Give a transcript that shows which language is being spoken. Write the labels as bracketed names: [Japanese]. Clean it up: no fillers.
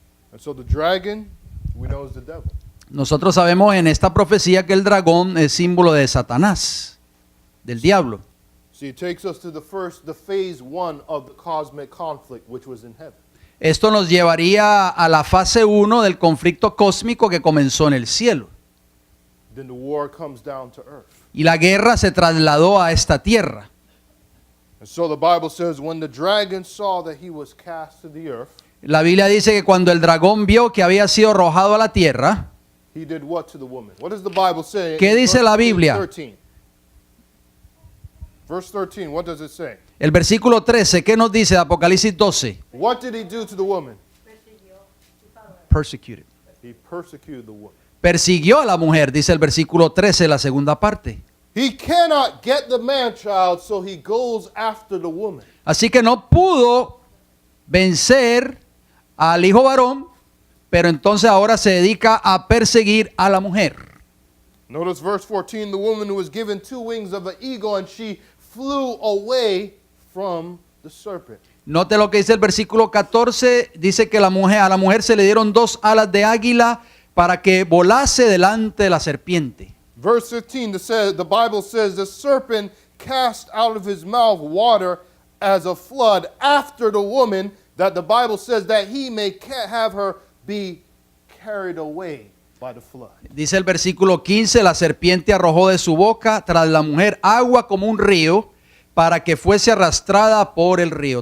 [English] And so the dragon, we know, is the devil. [Spanish] Nosotros sabemos en esta profecía que el dragón es símbolo de Satanás, del diablo. [English] See, it takes us to the phase one of the cosmic conflict, which was in heaven. [Spanish] Esto nos llevaría a la fase 1 del conflicto cósmico que comenzó en el cielo. [English] Then the war comes down to earth. [Spanish] Y la guerra se trasladó a esta tierra. [English] And so the Bible says, when the dragon saw that he was cast to the earth, [Spanish] La Biblia dice que cuando el dragón vio que había sido arrojado a la tierra, [English] he did what to the woman? What does the Bible say? [Spanish] ¿Qué [English] in [Spanish] dice [English] verse [Spanish] la Biblia? [English] 13? Verse 13, what does it say? [Spanish] el versículo 13, ¿qué nos dice de Apocalipsis 12? [English] What did he do to the woman? Persecuted. He persecuted the woman. [Spanish] Persiguió a la mujer, dice el versículo 13, la segunda parte. [English] He cannot get the man child, so he goes after the woman. [Spanish] Así que no pudo vencer al hijo varón, pero entonces ahora se dedica a perseguir a la mujer. [English] Notice verse 14, the woman who was given 2 wings of an eagle, and she flew away from the serpent. [Spanish] Note lo que dice el versículo 14, dice que a la mujer se le dieron 2 alas de águila para que volase delante de la serpiente. [English] Verse 15, the Bible says, the serpent cast out of his mouth water as a flood after the woman, that the Bible says that he may have her be carried away by the flood. [Spanish] Dice el versículo 15, la serpiente arrojó de su boca tras la mujer agua como un río para que fuese arrastrada por el río.